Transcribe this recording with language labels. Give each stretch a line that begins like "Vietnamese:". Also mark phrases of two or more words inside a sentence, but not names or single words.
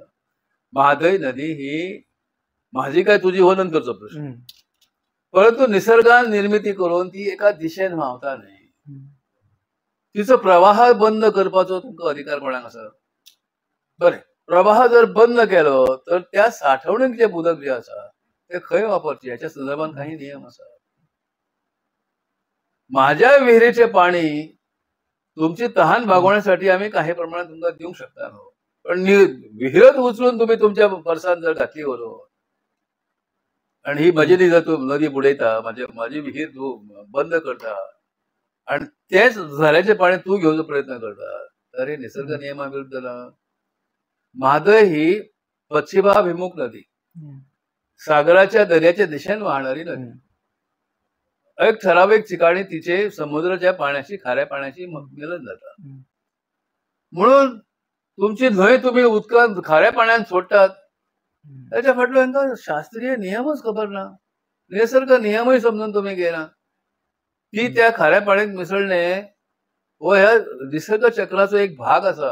Konkani: म्हादय नदी ही माझी काय तुझी हो नंतरचो प्रश्न, परंतु निसर्गान निर्मिती करून ती एका दिशेन व्हांवता न्ही. तिचो प्रवाह बंद करपाचो तुमकां अधिकार कोणाक आसा? बरें, प्रवाह जर बंद केलो तर त्या साठवणूक जे उदक जे आसा ते खंय वापरचे ह्याच्या संदर्भात काही नियम आसा.
Marathi: माझ्या विहिरीचे पाणी तुमची तहान भागवण्यासाठी आम्ही काही प्रमाणात
Konkani: तुमकां दिवंक शकता न्हू,
Marathi: पण विहिरच उचलून तुम्ही तुमच्या पर्सान जर घातली
Konkani: वरो आणि ही माझी नदी बुडयता, माझी विहीर तू बंद करता आणि तेच झऱ्याचे पाणी तू घेवचो प्रयत्न करता, तर हे निसर्ग नियमाविरुद्ध ना.
Marathi: म्हादय ही पश्चिमाभिमुख नदी, सागराच्या दर्याच्या दिशेने वाहणारी नदी.
Konkani: एक ठराविक ठिकाणी तिचे समुद्राच्या पाण्याशी खाऱ्या पाण्याशी मिलन जाता. म्हणून तुमची न्हंय तुम्ही उदकांत खाऱ्या पाण्यात सोडटात, त्याच्या फाटलो हांकां शास्त्रीय नियमच खबर ना, निसर्ग नियमय समजून तुम्ही घेना. ती त्या खाऱ्या पाण्यात मिसळणे हो ह्या निसर्ग चक्राचो एक भाग आसा.